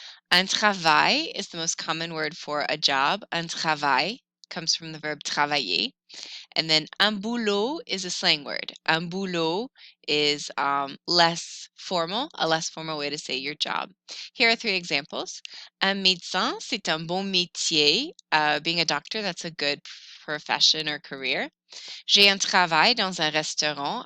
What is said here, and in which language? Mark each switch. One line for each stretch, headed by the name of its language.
English: Un travail is the most common word for a job. Un travail comes from the verb travailler. And then un boulot is a slang word. Un boulot is less formal, a less formal way to say your job. Here are three examples.
French: Un médecin, c'est un bon métier.
English: Being a doctor, that's a good profession or career.
French: J'ai un travail dans un restaurant.